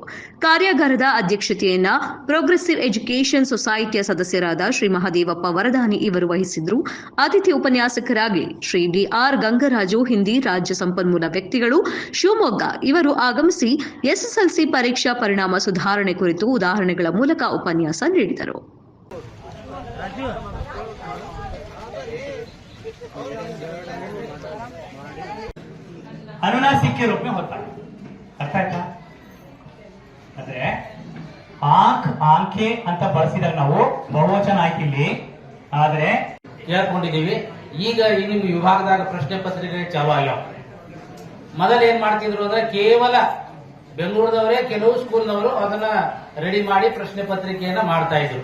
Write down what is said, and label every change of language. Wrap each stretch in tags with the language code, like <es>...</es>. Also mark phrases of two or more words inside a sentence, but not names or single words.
<kn>ಕಾರ್ಯಾಗಾರದ ಅಧ್ಯಕ್ಷತೆಯನ್ನ ಪ್ರೋಗ್ರೆಸಿವ್ ಎಜುಕೇಷನ್ ಸೊಸೈಟಿಯ ಸದಸ್ಯರಾದ ಶ್ರೀ ಮಹದೇವಪ್ಪ ವರದಾನಿ ಇವರು ವಹಿಸಿದ್ರು. ಅತಿಥಿ ಉಪನ್ಯಾಸಕರಾಗಿ ಶ್ರೀ ಡಿ.ಆರ್. ಗಂಗರಾಜು, ಹಿಂದಿ ರಾಜ್ಯ ಸಂಪನ್ಮೂಲ ವ್ಯಕ್ತಿಗಳು, ಶಿವಮೊಗ್ಗ ಇವರು ಆಗಮಿಸಿ ಎಸ್ಎಸ್ಎಲ್ಸಿ ಪರೀಕ್ಷಾ ಪರಿಣಾಮ ಸುಧಾರಣೆ ಕುರಿತು ಉದಾಹರಣೆಗಳ ಮೂಲಕ ಉಪನ್ಯಾಸ ನೀಡಿದರು.</kn> <hi>अनुनासिक के रूप में होता है.</hi> <kn>अर्थ आಯ್ತಾ? ಅಂದ್ರೆ</kn> <hi>आंख आंखें</hi> <kn>ಅಂತ ಬಳಸಿದಾಗ ನಾವು ಬಹುವಚನ ಆಯ್ತು ಇಲ್ಲಿ. ಆದ್ರೆ ಕೇಳ್ಕೊಂಡಿದೀವಿ. ಈಗ ನಿಮ್ಮ ವಿಭಾಗದಾಗ ಪ್ರಶ್ನೆ ಪತ್ರಿಕೆ ಚಾಲು ಆಗ್ಯಾವ. ಮೊದಲು ಏನ್ ಮಾಡ್ತಿದ್ರು ಅಂದ್ರೆ ಕೇವಲ ಬೆಂಗಳೂರದವರೇ ಕೆಲವು ಸ್ಕೂಲ್ನವರು ಅದನ್ನ ರೆಡಿ ಮಾಡಿ ಪ್ರಶ್ನೆ ಪತ್ರಿಕೆಯನ್ನ ಮಾಡ್ತಾ ಇದ್ರು.</kn>